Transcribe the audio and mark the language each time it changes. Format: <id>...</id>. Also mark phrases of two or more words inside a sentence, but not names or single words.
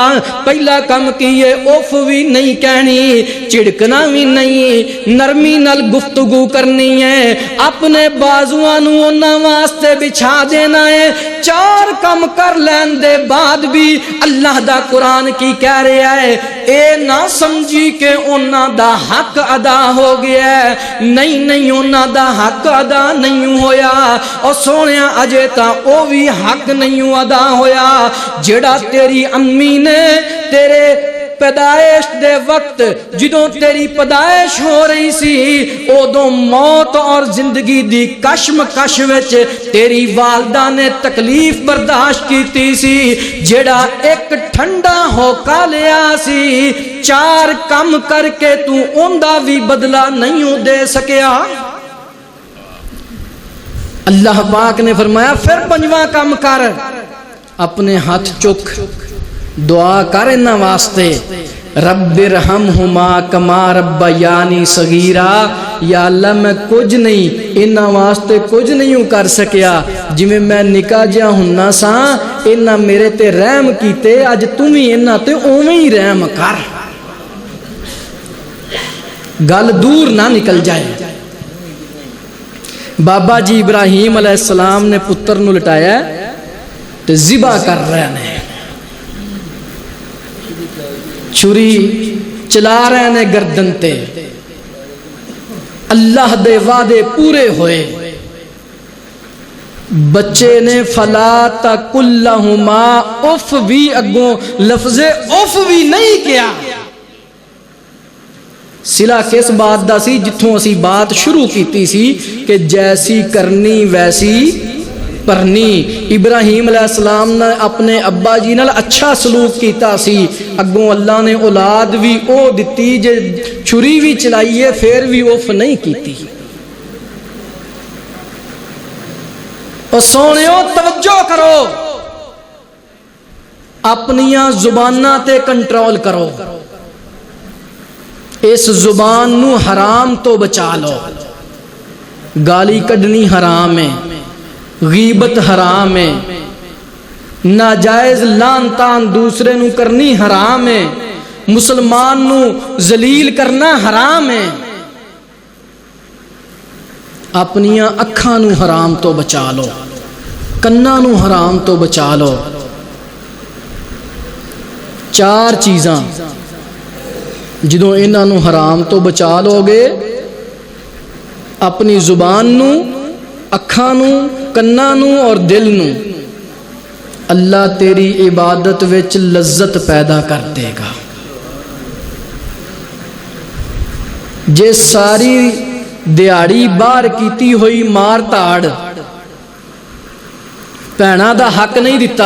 <pa>پہلا کم کیے اف بھی نہیں کہنی, چڑکنا بھی نہیں, نرمی نال گفتگو کرنی ہے, اپنے بازواں نو انہاں واسطے بچھا دینا ہے. چار کم کر لین دے بعد بھی اللہ دا قرآن کی کہہ رہا ہے اے نہ سمجھی کہ انہاں دا حق ادا ہو گیا ہے. نہیں انہاں دا حق ادا نہیں ہویا. اور سونیا اجے تا او بھی حق نہیں ادا ہویا جڑا تیری امی نے تیرے پیدائش دے وقت جدوں تیری پیدائش ہو رہی سی ادوں موت اور زندگی دی کشمکش وچ تیری والدہ نے تکلیف برداشت کیتی سی. جیڑا ایک ٹھنڈا ہوکا لیا سی چار کم کر کے تو اوندا بھی بدلہ نہیں دے سکیا. اللہ پاک نے فرمایا پھر پنجواں کم کر, اپنے ہاتھ چک دعا کر انہاں واسطے</pa> <ar>رب ارحمہما کما ربیانی صغیرا.</ar> <pa>یا اللہ میں کچھ نہیں انہاں واسطے کچھ نہیں کر سکیا, جویں میں نکا جہا ہننا سا انہاں میرے تے رحم کیتے, اج تم ہی انہاں تے اوویں ہی رحم کر. گل دور نہ نکل جائے. بابا جی ابراہیم</pa> <ar>علیہ السلام</ar> <pa>نے پتر نو لٹایا تے ذبح کر رہے ہیں, چھری چلا رہے نے گردن تے. اللہ دے وعدے پورے ہوئے. بچے نے</pa> <ar>فلا تقل لهما اف</ar> <pa>بھی اگوں لفظ اف بھی نہیں کیا. سلا کس بات دا سی جتھوں اسی بات شروع کیتی سی کہ جیسی کرنی ویسی پرنی. ابراہیم</pa> <ar>علیہ السلام</ar> <pa>نے اپنے ابا جی نال اچھا سلوک کیتا سی, اگوں اللہ نے اولاد بھی او دتی جے چھری بھی چلائیے پھر بھی اف نہیں کیتی. اور سونیو توجہ کرو, اپنیاں زباناں تے کنٹرول کرو. اس زبان نو حرام تو بچا لو. گالی کڈنی حرام ہے، غیبت حرام ہے، ناجائز لان تان دوسرے نو کرنی حرام ہے، مسلمان نو ذلیل کرنا حرام ہے. اپنیاں اکھاں نو حرام تو بچا لو، کناں نو حرام تو بچا لو. 4 چیزاں جدوں انہاں نو حرام تو بچا لو گے، اپنی زبان نو، اکھاں نو، کناں نو اور دل نو، اللہ تیری عبادت وچ لذت پیدا کر دے گا. جے ساری دیہڑی باہر کیتی ہوئی مار تاڑ بھیناں دا حق نہیں دیتا.</pa>